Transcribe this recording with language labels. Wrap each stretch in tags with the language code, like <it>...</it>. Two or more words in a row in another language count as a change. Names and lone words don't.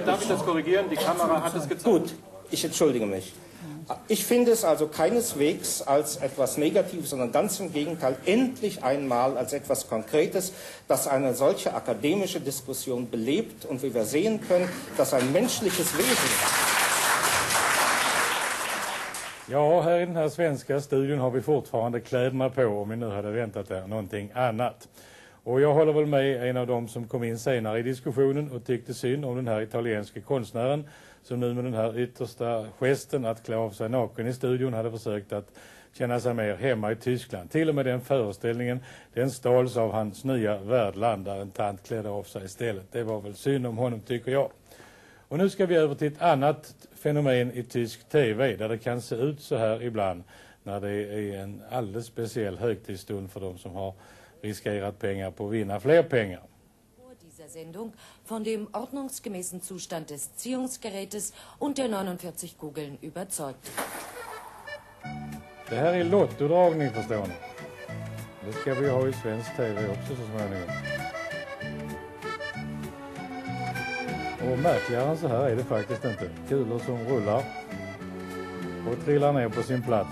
<de>Darf ich das korrigieren? Die Kamera hat es gezeigt. Gut, ich entschuldige mich. Ich finde es also keineswegs als etwas Negatives, sondern ganz im Gegenteil, endlich einmal als etwas Konkretes, das eine solche akademische Diskussion belebt und wie wir sehen können, dass ein menschliches Wesen ist.</de> <sv>Ja, här i den här svenska studion har vi fortfarande kläderna på om vi nu hade väntat där någonting annat. Och jag håller väl med en av dem som kom in senare i diskussionen och tyckte synd om den här italienska konstnären som nu med den här yttersta gesten att klä av sig naken i studion hade försökt att känna sig mer hemma i Tyskland. Till och med den föreställningen, den stals av hans nya värdland där en tant klädde av sig istället. Det var väl synd om honom, tycker jag. Och nu ska vi över till ett annat fenomen i tysk TV där det kan se ut så här ibland när det är en alldeles speciell högtidsstund för de som har riskerat pengar på att vinna fler pengar.</sv> <de>Sendung von dem ordnungsgemäßen Zustand des Ziehungsgerätes und der 49 Kugeln überzeugt.</de> <sv>Det här är lottodragning, förstår ni. Det ska vi ha i svensk TV också så småningom. Och märkligare än så här är det faktiskt inte. Kulor som rullar och trillar ner på sin plats.</sv>